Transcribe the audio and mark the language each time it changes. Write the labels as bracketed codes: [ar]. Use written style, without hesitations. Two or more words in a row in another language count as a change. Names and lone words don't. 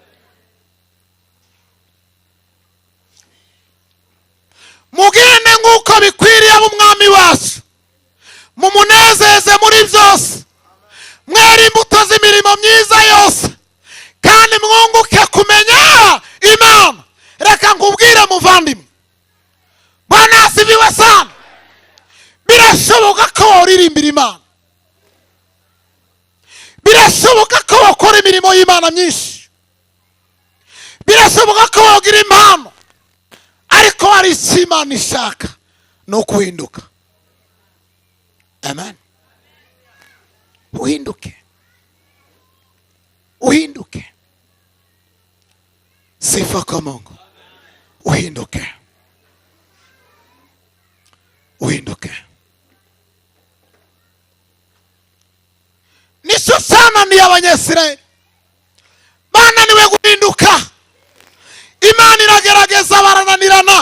[rw] Mugende nk'uko bikwiriye ab'umwami wacu, mumunezeze muri byose, mwere imbuto z'imirimo myiza yose, kandi mwunguke kumenya Imana. Reka nkubwire muvandimwe, [sw] Bwana asifiwe sana. [rw] Birashoboka ko waririmbira Imana, birashoboka ko wakora imirimo y'Imana myinshi, birashoboka ko wagira impano, ariko hari icyo Imana ishaka ni ukuhinduka. Amen. Uhinduke, uhinduke. [sw] Sifa kwa Mungu. [rw] Uhinduke, uhinduke. Nisho sana ni Abanyesirayeli bananiwe guhinduka. Imana iragerageza barananirana.